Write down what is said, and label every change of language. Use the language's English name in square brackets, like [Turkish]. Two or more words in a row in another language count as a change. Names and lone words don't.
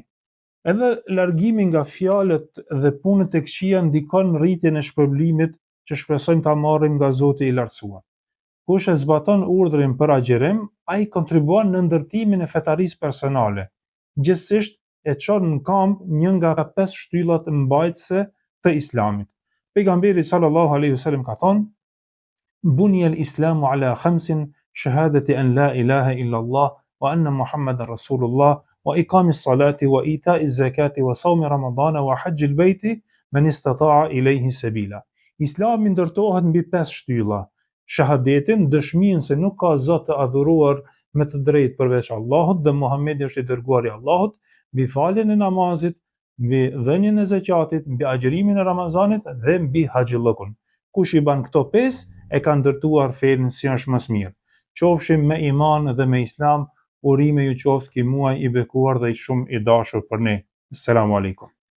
[Albanian] Edhe largimi nga fjalët dhe punët e këqija ndikon në rritjen e shpërblimit që shpresojmë ta marrim nga Zoti i Lartësuar. Kush e zbaton urdhrin për agjerim, ai kontribuon në ndërtimin e fetarisë personale. Gjithsesi e çon në kamp një nga 5 shtyllat mbajtëse të Islamit. [Arabic] Pejgamberi صلى الله عليه وسلم ka thënë: "بني الإسلام على خمس شهادة أن لا إله إلا الله وأن محمدا رسول الله وإقام الصلاة وإيتاء الزكاة وصوم رمضان وحج البيت من استطاع إليه سبيلا." [Albanian] Islami ndërtohet mbi 5 shtylla: shahadetin, dëshminë se nuk ka zot të adhuruar me të drejtë përveç Allahut dhe Muhamedi është i dërguari i Allahut, mbi faljen e namazit, mbi dhënien e zakatit, mbi agjërimin e Ramazanit dhe mbi haxhillokun. Kush i ban këto 5 e ka ndërtuar fenë si është më së miri. Qofshim me iman dhe me Islam, urime ju qoftë ky muaj i bekuar dhe i shumë i dashur për ne. [Arabic] السلام عليكم.